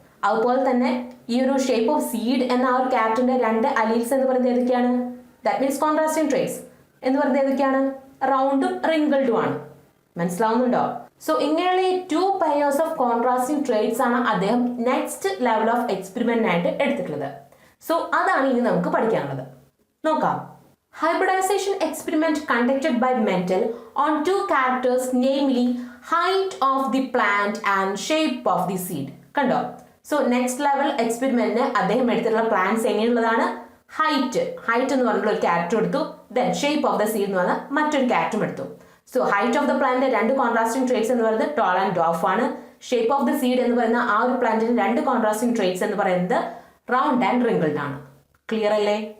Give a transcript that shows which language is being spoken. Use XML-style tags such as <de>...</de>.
<ml>അതുപോലെ തന്നെ ഈ ഒരു ഷേപ്പ് ഓഫ് സീഡ് എന്ന ആ ഒരു ക്യാരക്ടറിന്റെ 2 അലീൽസ് എന്ന് പറയുന്നത് ഏതൊക്കെയാണ്?</ml> <en>that means</en> <ml>കോൺട്രാസ്റ്റിംഗ് ട്രേറ്റ്സ് എന്ന് പറയുന്നത് ഏതൊക്കെയാണ്? റൗണ്ടും റിങ്കിൾഡും ആണ്. മനസ്സിലാവുന്നുണ്ടോ? സോ ഇങ്ങനെയുള്ള ഈ 2 പെയർസ് ഓഫ് കോൺട്രാസ്റ്റിംഗ് ട്രേറ്റ്സ് ആണ് അദ്ദേഹം നെക്സ്റ്റ് ലെവൽ ഓഫ് എക്സ്പെരിമെന്റിനായിട്ട് എടുത്തിട്ടുള്ളത്. സോ അതാണ് ഇനി നമുക്ക് പഠിക്കാനുള്ളത്. നോക്കാം.</ml> <en>Hybridization experiment conducted by Mendel on 2 characters, namely height of the plant and shape of the seed.</en> <ml>കണ്ടോ? സോ നെക്സ്റ്റ് ലെവൽ എക്സ്പെരിമെന്റിന് അദ്ദേഹം എടുത്തിട്ടുള്ള പ്ലാന്റ്സ് എങ്ങനെയുള്ളതാണ്? ഹൈറ്റ് എന്ന് പറഞ്ഞിട്ടുള്ള ഒരു ക്യാരക്ടർ എടുത്തു. Then shape of the seed എന്ന് പറഞ്ഞാൽ മറ്റൊരു ക്യാരക്ടറും എടുത്തു. So height of the plant 2 contrasting traits എന്ന് പറയുന്നത് ടോൾ ആൻഡ് ഡോഫ് ആണ്. ഷേപ്പ് ഓഫ് ദ സീഡ് എന്ന് പറയുന്ന ആ ഒരു പ്ലാന്റിന് 2 കോൺട്രാസ്റ്റിംഗ് ട്രേറ്റ്സ് എന്ന് പറയുന്നത് റൗണ്ട് ആൻഡ് റിങ്കിൾഡ് ആണ്. ക്ലിയർ അല്ലേ?</ml>